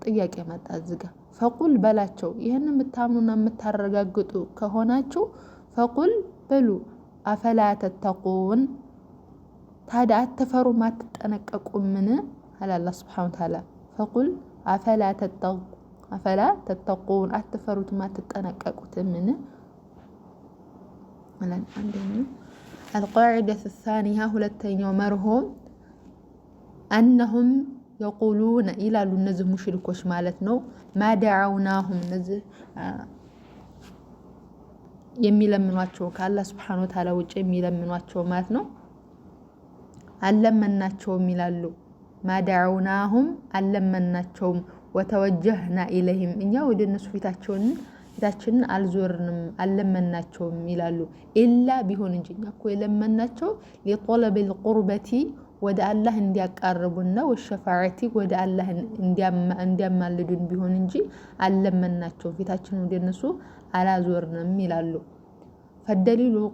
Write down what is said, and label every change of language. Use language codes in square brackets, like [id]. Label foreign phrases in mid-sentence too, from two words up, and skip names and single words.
[am] ጥያቄ መጣ እዚህ ጋር። ፈቁል በላቸው ይህንን የምታምኑና የምታረጋግጡ ከሆናችሁ ፈቁል በሉ [ar] أفلا تتقون [am] ታዲያ አትፈሩም አትጠነቀቁምን? አለ አላህ [ar] سبحانه وتعالى። فقل أفلا تتقون [am] አትፈሩትም አትጠነቀቁትምን? አለን አንደኛው [ar] القاعدة الثانية [am] ሁለተኛው መርሆም [ar] أنهم يقولون [am] ይላሉ እነዚህ ሙሽሪኮች ማለት ነው ማደዓውናሁም እነዚህ የሚለምኗቸው ከአላህ [ar] سبحانه وتعالى [am] ውጭ የሚለምኗቸው ማለት ነው አለመናቸውም ይላሉ ማደዓውናሁም አለመናቸውም [ar] وتوجهنا إليهم [am] እኛ ወደ እነሱ ፊታችንን አልዞርንም አለመናቸውም ይላሉ ኢላ ቢሆን እንጂ እኛ እኮ የለመናቸው [ar] لطلب القربة [am] ወደ አላህ እንዲያቃርቡና ወሸፋዓቲ ወደ አላህ እንዲያማልዱን ቢሆን እንጂ አለመናቸው ፊታችንን ወደ እነሱ አላዞርንም ይላሉ። ፈደሊሉ